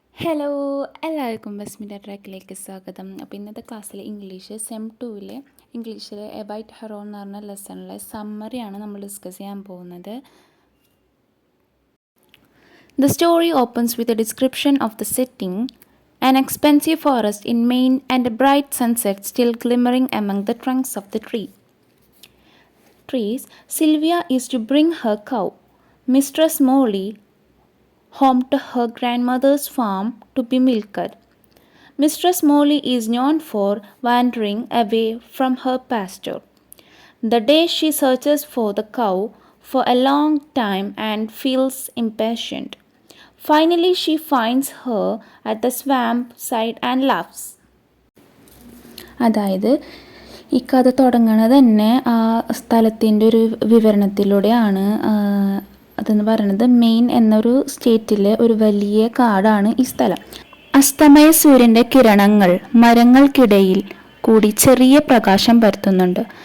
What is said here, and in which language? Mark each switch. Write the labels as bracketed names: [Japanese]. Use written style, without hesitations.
[Malayalam] Hello, എല്ലാവർക്കും ബസ്മിൻ്റെ ട്രാക്കിലേക്ക് സ്വാഗതം. അപ്പോൾ ഇന്നത്തെ ക്ലാസ്സിൽ ഇംഗ്ലീഷ് സെം 2 ഇംഗ്ലീഷിൽ എബൈറ്റ് ഹെറോ എന്ന് പറഞ്ഞ ലെസണിലെ സമ്മറിയാണ് നമ്മൾ ഡിസ്കസ് ചെയ്യാൻ പോകുന്നത്. [English] The story opens with a description of the setting, an expensive forest in Maine and a bright sunset still glimmering among the trunks of the trees. Sylvia is to bring her cow, Mistress Molly, home to her grandmother's farm to be milked. Mistress Molly is known for wandering away from her pasture. The day she searches for the cow for a long time and feels impatient. Finally, she finds her at the swamp side and laughs. [Malayalam] അതായത് ഈ കഥ തുടങ്ങുന്നത് തന്നെ ആ സ്ഥലത്തിൻ്റെ ഒരു വിവരണത്തിലൂടെയാണ്. അതെന്ന് പറയുന്നത് മെയിൻ എന്നൊരു സ്റ്റേറ്റിലെ ഒരു വലിയ കാടാണ് ഈ സ്ഥലം. അസ്തമയ സൂര്യൻ്റെ കിരണങ്ങൾ മരങ്ങൾക്കിടയിൽ കൂടി ചെറിയ പ്രകാശം പരത്തുന്നുണ്ട്.